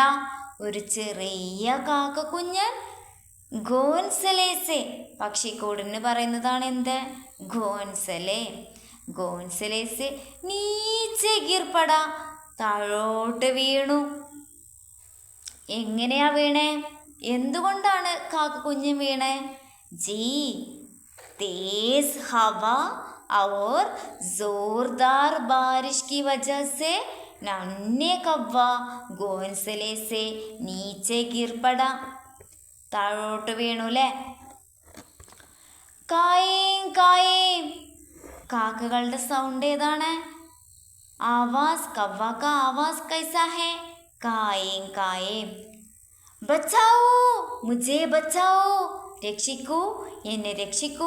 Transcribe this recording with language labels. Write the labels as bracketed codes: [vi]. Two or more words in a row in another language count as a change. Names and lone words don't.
[ml] ഒരു ചെറിയ കാക്ക കുഞ്ഞൻ [hi] घोंसले से, [ml] പക്ഷിക്കൂടിന് പറയുന്നതാണ് എന്ത്? [hi] घोंसले. घोंसले से नीचे गिर पड़ा. [ml] താഴോട്ട് വീണു. എങ്ങനെയാ വീണേ? എന്തുകൊണ്ടാണ് കാക്ക കുഞ്ഞൻ വീണേ? [hi] ജി तेज हवा और जोरदार बारिश की वजह से नन्हे कौवा घोंसले से नीचे गिर पड़ा. [ml] താഴോട്ട് വീണു അല്ലേ. കായേം കായേം, കാക്കകളുടെ സൗണ്ട് ഏതാണ്? [hi] आवाज़, कव्वा का आवाज़ कैसा है? കായേം കായേം. बचाओ, मुझे बचाओ, [ml] രക്ഷിക്കൂ, എന്നെ രക്ഷിക്കൂ.